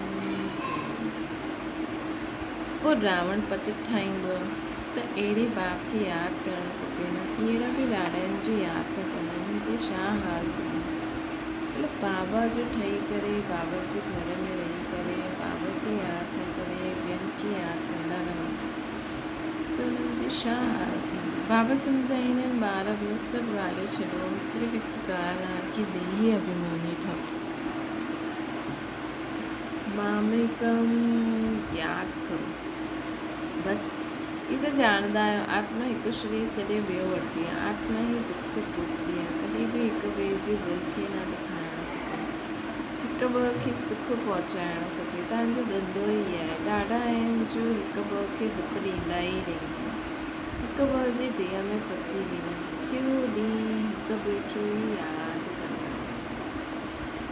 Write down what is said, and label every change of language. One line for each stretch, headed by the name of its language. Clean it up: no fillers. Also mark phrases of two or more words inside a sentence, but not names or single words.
Sindhi: पोइ रावण पतित ठाहींदो त अहिड़े बाप खे यादि करणु खपे न अहिड़ा बि ॾाढनि जो यादि न कंदा आहिनि जे छा हाल थींदो मतिलबु बाबा जो ठही करे बाबा जे घर में रही करे बाबा खे यादि न करे ॿियनि खे यादि कंदा रहनि त उन्हनि जी छा हाल थींदी बाबा सम्झाईंदा आहिनि ॿार ॿियो सभु ॻाल्हियूं छॾो सिर्फ़ु हिकु ॻाल्हि आहे की देही अभिमानी ठहो मामेकम यादि करो बसि ये तो ॼाणंदा आहियो आत्मा हिकु शरीर छॾे ॿियो वठंदी आहे आत्मा ई दुख से भुगती आहे कॾहिं बि हिक ॿिए जे दिलि खे न ॾेखारणु खपे हिक हिक ॿ खे सुख पहुचाइणु खपे। तव्हांजो धंधो ई आहे, ॾाढा आहिनि जो हिक ॿ खे दुख ॾींदा ई रहंदा आहिनि, हिक ॿ जी देह में फसी वेंदा आहिनि, सॼो ॾींहुं हिक ॿिए खे यादि कंदा आहिनि।